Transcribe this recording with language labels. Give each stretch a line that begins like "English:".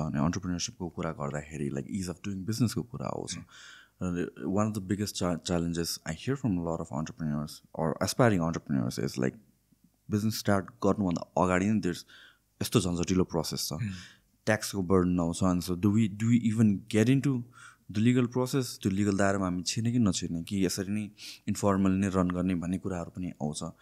Nepali: अनि अन्टरप्रिनरसिपको कुरा गर्दाखेरि लाइक इज अफ डुइङ बिजनेसको कुरा आउँछ.
English: one of the biggest challenges I hear from lot of entrepreneurs or aspiring entrepreneurs is like
Nepali: business start गर्नुभन्दा अगाडि नै
English: there's
Nepali: यस्तो झन्झटिलो प्रोसेस छ, ट्याक्सको बर्डन आउँछ.
English: अनि so do we even get into the legal process?
Nepali: त्यो legal दायरामा हामी छिर्ने कि नछिर्ने, कि यसरी नै इन्फर्मली नै रन गर्ने भन्ने कुराहरू पनि आउँछ.